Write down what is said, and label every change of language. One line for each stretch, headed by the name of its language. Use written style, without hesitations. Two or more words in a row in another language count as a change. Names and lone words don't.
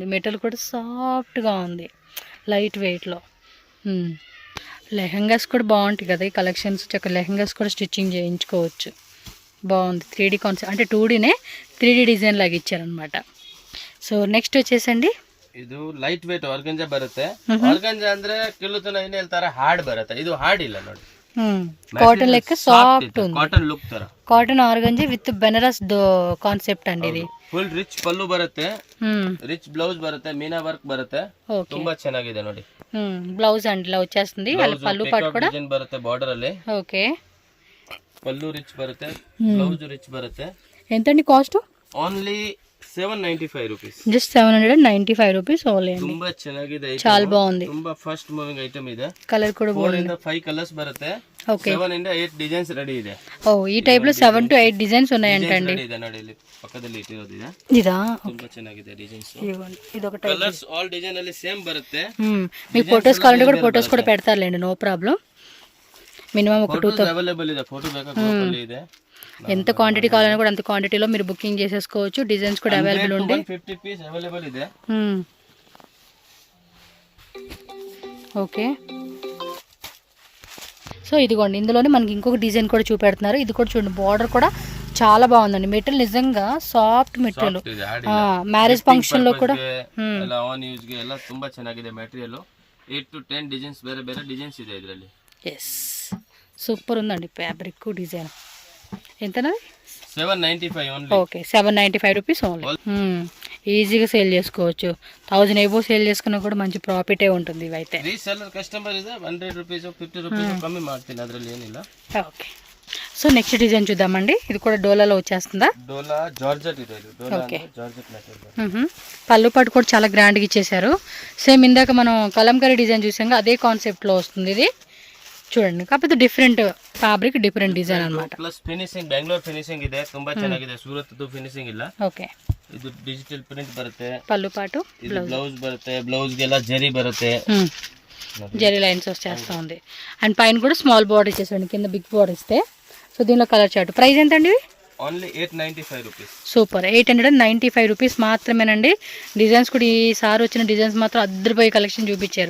Telugu: మెటీరియల్ కూడా సాఫ్ట్గా ఉంది, లైట్ వెయిట్లో. లెహంగాస్ కూడా బాగుంటాయి కదా ఈ కలెక్షన్స్, చక్కగా లెహంగాస్ కూడా స్టిచ్చింగ్ చేయించుకోవచ్చు. బాగుంది. 3D కాన్సెప్ట్ అంటే 2Dనే 3D డిజైన్ లాగా ఇచ్చారనమాట. సో నెక్స్ట్ వచ్చేసండి,
Kannada: ಇದು
English: light weight
Kannada: ಆರ್ಗಂಜಾ ಬರುತ್ತೆ. ಆರ್ಗಂಜಾ ಅಂದ್ರೆ ಕಿಲುತನ ಏನ್ ಹೇಳ್ತಾರೆ, ಹಾರ್ಡ್ ಬರುತ್ತೆ. ಇದು ಹಾರ್ಡ್ ಇಲ್ಲ ನೋಡಿ,
Telugu: కాటన్ లెక్క సాఫ్ట్ ఉంది.
Kannada: ಕಾಟನ್ ಲುಕ್ ತರ
English: cotton organza with Banaras concept
Telugu: అండి ఇది.
English: full rich pallu
Kannada: ಬರುತ್ತೆ,
English: rich blouse
Kannada: ಬರುತ್ತೆ,
English: meena work
Kannada: ಬರುತ್ತೆ. ತುಂಬಾ ಚೆನ್ನಾಗಿದೆ ನೋಡಿ.
Telugu: బ్లౌజ్ అండి ఇలా వచ్చేస్తుంది, పళ్ళు పాటు కూడా
Kannada: ಡಿಸೈನ್ ಬರುತ್ತೆ బార్డర్ ಅಲ್ಲಿ.
Telugu: ఓకే,
Kannada: పల్లు రిచ్ బರುತ್ತೆ, బ్లౌజ్ రిచ్ బರುತ್ತೆ.
Telugu: ఎంతండి కాస్ట్?
English: only 795 rupees. just 795 rupees only.
Kannada: ತುಂಬಾ ಚೆನ್ನಾಗಿದೆ,
Telugu: చాలా బాగుంది.
Kannada: ತುಂಬಾ
English: fast moving item
Kannada: ಇದೆ.
Telugu: కలర్ కూడా
Kannada: 4 ಇಂದ 5 ಕಲರ್ಸ್ ಬರುತ್ತೆ.
Telugu: ఓకే,
Kannada: 7 ಇಂದ 8 ಡಿಸೈನ್ಸ್ ರೆಡಿ ಇದೆ.
Telugu: ఓ ఈ టైప్ లో 7 to 8 డిజైన్స్ ఉన్నాయంటండి.
Kannada: ಇದೆ ನೋಡಿ, ಇಲ್ಲಿ ಪಕ್ಕದಲ್ಲಿ ಇಟ್ಟಿರೋದು ಇದೆ.
Telugu: ఇదా?
Kannada: ತುಂಬಾ ಚೆನ್ನಾಗಿದೆ ಡಿಸೈನ್ಸ್.
Telugu: ఇది ఒక టైప్.
Kannada: కలర్స్ ఆల్ డిజైన్ ಅಲ್ಲಿ సేమ్ బರುತ್ತೆ.
Telugu: మీకు ఫోటోస్ కావాలంటే కూడా ఫోటోస్ కూడా పెడతారులేండి, నో ప్రాబ్లం. మినిమం ఒక 2,000
Kannada: అవైలబుల్ ಇದೆ. ఫోటో ಬೇಕಾ గ్రూప్ ಇದೆ.
Telugu: ఎంత క్వాంటిటీ కావాలన్నా కూడా అంత క్వాంటిటీలో మీరు బుకింగ్ చేసేసుకోవచ్చు. డిజైన్స్ కూడా అవైలబుల్ ఉంది. 150 పీస్ అవైలబుల్ ಇದೆ. ఓకే, సో ఇదిగోండి, ఇందులోనే మనకి ఇంకొక డిజైన్ కూడా చూపెడుతున్నారు. ఇది కూడా చూడండి, బార్డర్ కూడా చాలా బాగుందండి. మెటీరియల్ నిజంగా సాఫ్ట్ మెటీరియల్. మ్యారేజ్ ఫంక్షన్ లో కూడా
Kannada: ಆನ್ ಯೂಸ್ ಗೆ ಎಲ್ಲ ತುಂಬಾ ಚೆನ್ನಾಗಿದೆ ಮೆಟೀರಿಯಲ್. 8 to 10 ಡಿಸೈನ್ಸ್ ಬೇರೆ ಬೇರೆ ಡಿಸೈನ್ಸ್ ಇದೆ ಇದರಲ್ಲಿ.
Telugu: ఎస్, సూపర్ ఉందండి
English: fabric design.
Telugu: ఎంతనది? 795 ఓన్లీ. ఓకే, 795 రూపీస్ ఓన్లీ. ఈజీగా సేల్ చేసుకోవచ్చు. 1000 ఏబో సేల్ చేసుకున్నా కూడా మంచి ప్రాఫిటే ఉంటుంది. ఇవైతే
English: reseller customer
Kannada: ಇದೆ 100 రూపీస్ 50 రూపీస్ కಮ್ಮಿ ಮಾಡ್ತೀನಿ, ಅದರಲ್ಲಿ ಏನಿಲ್ಲ.
Telugu: ఓకే, సో నెక్స్ట్ డిజైన్ చూద్దామండి. ఇది కూడా డోలాలో వచ్చేస్తుందా? డోలా జార్జెట్ ಇದೆ. ఇది డోలా అంటే జార్జెట్ మెటీరియల్. పళ్ళు పాటు కూడా చాలా గ్రాండ్గా ఇచ్చేసారు. సేమ్ ఇందాక మనం కలంకరీ డిజైన్ చూసాం, అదే కాన్సెప్ట్లో వస్తుంది ఇది. చూడండి, కాకపోతే డిఫరెంట్ ఫ్యాబ్రిక్, డిఫరెంట్ డిజైన్ అన్నమాట.
English: plus finishing
Kannada: బెంగళూరు ಫಿನಿಶಿಂಗ್ ಇದೆ, ತುಂಬಾ ಚೆನ್ನಾಗಿದೆ. ಸೂರತ್ದು ಫಿನಿಶಿಂಗ್ ಇಲ್ಲ.
Telugu: ఓకే,
Kannada: ಇದು
English: digital print
Kannada: ಬರುತ್ತೆ.
Telugu: పళ్ళు పాటు
Kannada: ಇದು ಬ್ಲೌಸ್ ಬರುತ್ತೆ, ಬ್ಲೌಸ್ ಗೆಲ್ಲ ಜರಿ ಬರುತ್ತೆ,
Telugu: జరీ లైన్స్ వచ్చేస్తా ఉంది. అండ్ పైన కూడా స్మాల్ బార్డర్ ఇచ్చేసండి, కింద బిగ్ బార్డర్ ఇస్తే. సో దీనిలో కలర్ చార్ట్ ప్రైస్ ఎంత అండి? ఓన్లీ 895 రూపీస్. సూపర్, 895 రూపీస్ మాత్రమేనండి. డిజైన్స్ కూడా ఈసారి వచ్చిన డిజైన్స్ మాత్రం అద్దరిపోయి కలెక్షన్ చూపించారు.